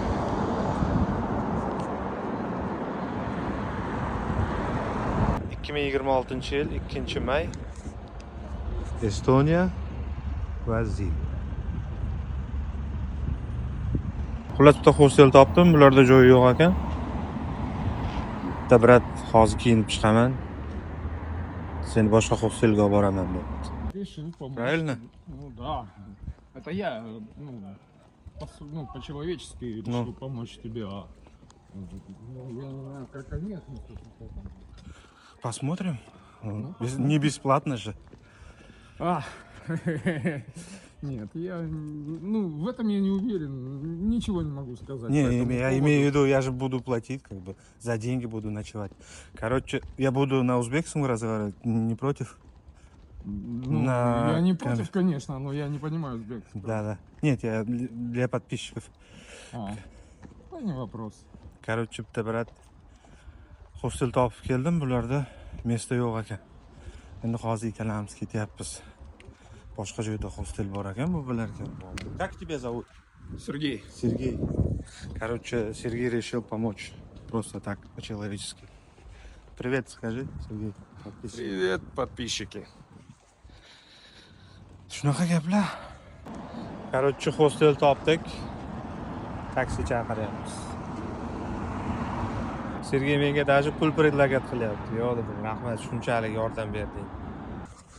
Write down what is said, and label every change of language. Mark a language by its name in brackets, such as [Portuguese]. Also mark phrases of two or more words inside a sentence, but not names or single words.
[Uzbek] ...2026 yil 2 may Estoniya va Zil. Xullas bitta hostel topdim, bularda joy yo'q ekan. Bitta brat hozir kiyinib chiqaman. Seni boshqa hostelga olib boraman debdi. [Russian] Решил помочь. Правильно? Ну да. Это я, по-человечески решил помочь тебе, а я не знаю, как они относятся к этому. Посмотрим. Не бесплатно же. Нет, я, в этом я не уверен, ничего не могу сказать. Не, по этому я поводу. имею в виду, я же буду платить, как бы, за деньги буду ночевать. Короче, я буду на узбекском разговаривать, не против? Я не против, конечно, но я не понимаю узбекский. Да. Нет, я для подписчиков. Не вопрос. Короче, [Uzbek] bitta brat hostel topib keldim, bularda место yo'q ekan. Endi hozir ikkalamiz ketyapmiz. Boshqa joyda hostel bor ekan, bu bilarkan. [Russian] Как тебя зовут? Сергей. Сергей. Короче, Сергей решил помочь. Просто так, по-человечески. Привет, скажи, Сергей. Привет, подписчики. [Uzbek] Shunaqa gaplar. Короче, hostel topdik. Taksi chaqiryapmiz. Sergey menga даже pul предлагать qilyapti. Yo'q dedim, rahmat, shunchalik yordam berding.